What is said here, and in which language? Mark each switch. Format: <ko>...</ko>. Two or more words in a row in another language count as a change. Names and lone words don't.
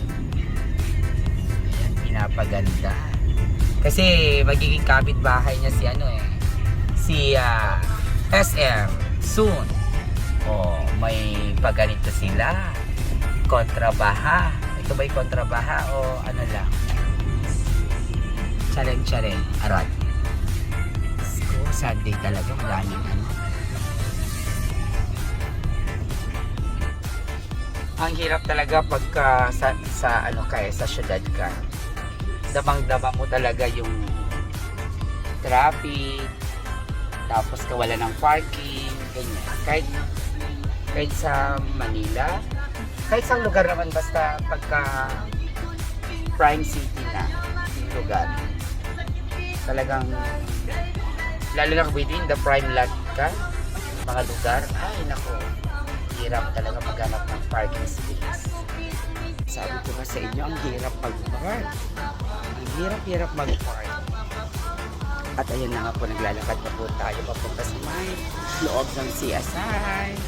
<tl>Ayan, pinapaganda. Kasi magiging kapitbahay niya si SM soon. May paganito sila. Kontrabaha. Ito ba'y kontrabaha o ano lang? Chareng-chareng. Arot. Sunday talaga. Maraming ano. Ang hirap talaga pagka sa syudad ka. Damang-dama mo talaga yung traffic, tapos kawala ng parking, ganyan. Kahit sa Manila, kahit sa lugar naman, basta pagka</tl> <en>prime city</en> <tl>na lugar, talagang lalo na</tl> <en>within the prime lot</en> <tl>ka, mga lugar, ay nako, hirap talaga maghanap ng</tl> <en>parking space.</en> <tl>Sabi ko nga sa inyo, ang hirap mag-park. Ang hirap mag-park. At ayun na nga po, naglalakad na po tayo papunta sa may loob ng CSI.</tl>